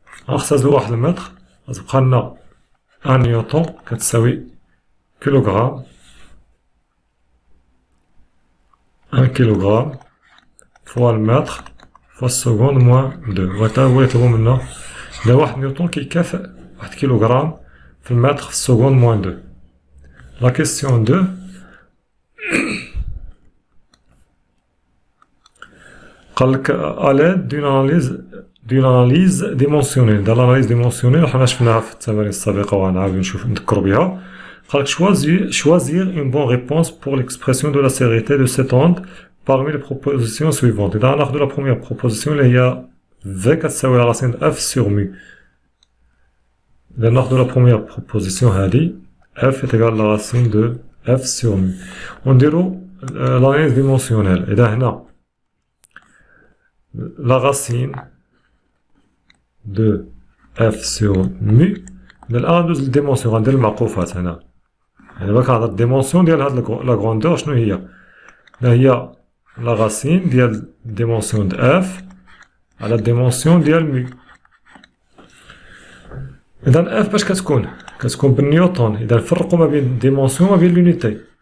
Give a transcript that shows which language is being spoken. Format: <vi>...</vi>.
<ar>غنختزلو واحد المتر غتبقى لنا 1 نيوتن كتساوي كيلوغرام. 1 كيلوغرام فوا المتر فوا السكوند موان 2. وهذا هو يطلبو منا. إذا 1 نيوتن كيكافئ 1 كيلوغرام في المتر في السكوند موان 2. لا كيسيون 2 قالك</ar> <fr>à l'aide d'une analyse dimensionnelle. Dans l'analyse dimensionnelle</fr> <ar>حنا شفناها في التمارين السابقة وغنعاود نذكرو بها. قالك</ar> <fr>choisir une bonne réponse pour l'expression de la célérité de cette onde parmi les propositions suivantes.</fr> <ar>إذا غناخدو</ar> <fr>la première proposition</fr> <ar>اللي هي</ar> <fr>V</fr> <ar>كتساوي</ar> <fr>la racine de F sur mu.</fr> <ar>إذا ناخدو</ar> <fr>la première proposition</fr> <ar>هادي</ar> <fr>F est égal à la racine de F sur mu.</fr> <ar>ونديرو</ar> <fr>l'analyse dimensionnelle.</fr> <ar>إذا هنا</ar> <fr>la racine de f sur mu.</fr> <ar>الآن ندوز للديمونسيون غندير المعقوفات هنا. يعني باك هاد الديمونسيون ديال هاد لا غروندور شنو هي؟ هي لا راسين ديال ديمونسيون د اف على الديمونسيون ديال مي. إذا اف باش كتكون بالنيوتن. إذا نفرقو ما بين الديمونسيون وما بين لونيتي.</ar>